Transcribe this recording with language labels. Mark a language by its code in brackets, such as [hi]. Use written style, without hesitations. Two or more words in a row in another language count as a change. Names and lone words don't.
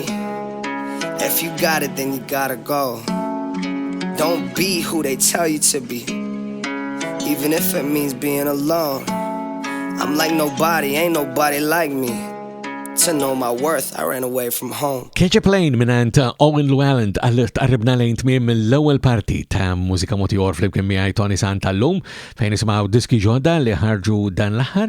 [en] If you got it, then you gotta go. Don't be who they tell you to be, even if it means being alone. I'm like nobody, ain't nobody like me. To know my worth, I ran away from home. [mt] Chappell minant Owen Leuellen qarribna lejn tmiem mill-ewwel parti ta' Mużika Ieħor flimkien miegħi Toni Sant tal-lum fejn nisimgħu diski ġodda li ħarġu dan l-aħħar.